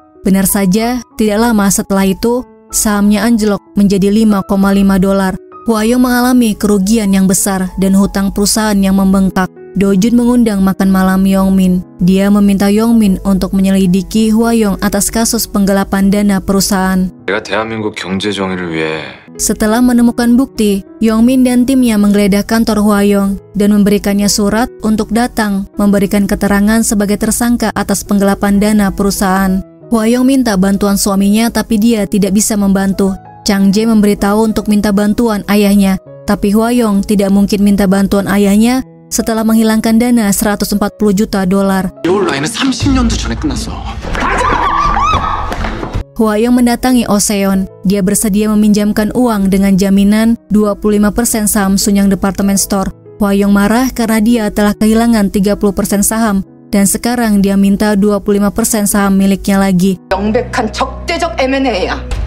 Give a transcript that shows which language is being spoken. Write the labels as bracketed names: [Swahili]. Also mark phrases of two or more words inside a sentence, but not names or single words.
[Indonesian] Benar saja, tidak lama setelah itu, sahamnya anjlok menjadi $5,5. Hwa-young mengalami kerugian yang besar dan hutang perusahaan yang membengkak. Do-jun mengundang makan malam Yong-min. Dia meminta Yong-min untuk menyelidiki Hwa-young atas kasus penggelapan dana perusahaan. [Korean] 내가 대한민국 경제 정의를 위해 [Indonesian] Setelah menemukan bukti, Yong-min dan timnya menggeledah kantor Hwa-young dan memberikannya surat untuk datang memberikan keterangan sebagai tersangka atas penggelapan dana perusahaan. Hwa-young minta bantuan suaminya tapi dia tidak bisa membantu. Chang Jae memberitahu untuk minta bantuan ayahnya, tapi Hwa-young tidak mungkin minta bantuan ayahnya setelah menghilangkan dana $140 juta. [Korean] 리올라인은 30년도 전에 끝났어. [Indonesian] Hwa-young mendatangi Oh-seon. Dia bersedia meminjamkan uang dengan jaminan 25% saham Sunyang Department Store. Hwa-young marah karena dia telah kehilangan 30% saham dan sekarang dia minta 25% saham miliknya lagi. [Korean] 명백한 적대적 M&A야.